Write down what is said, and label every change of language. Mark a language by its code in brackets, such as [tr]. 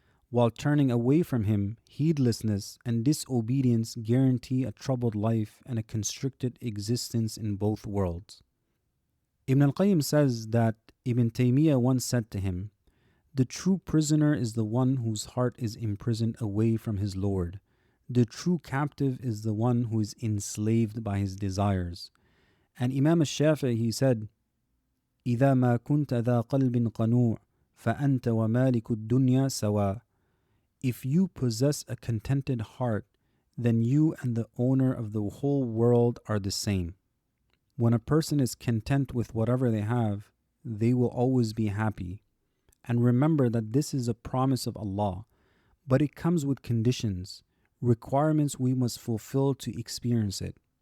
[en] While turning away from Him, heedlessness and disobedience guarantee a troubled life and a constricted existence in both worlds. Ibn al-Qayyim says that Ibn Taymiyyah once said to him, "The true prisoner is the one whose heart is imprisoned away from his Lord. The true captive is the one who is enslaved by his desires." And Imam al-Shafi'i, he said, [ar] إِذَا مَا كُنْتَ ذَا قَلْبٍ قَنُوعٍ فَأَنْتَ وَمَالِكُ الدُّنْيَا سَوَاءٍ. [en] If you possess a contented heart, then you and the owner of the whole world are the same. When a person is content with whatever they have, they will always be happy. And remember that this is a promise of Allah, but it comes with conditions, requirements we must fulfill to experience it.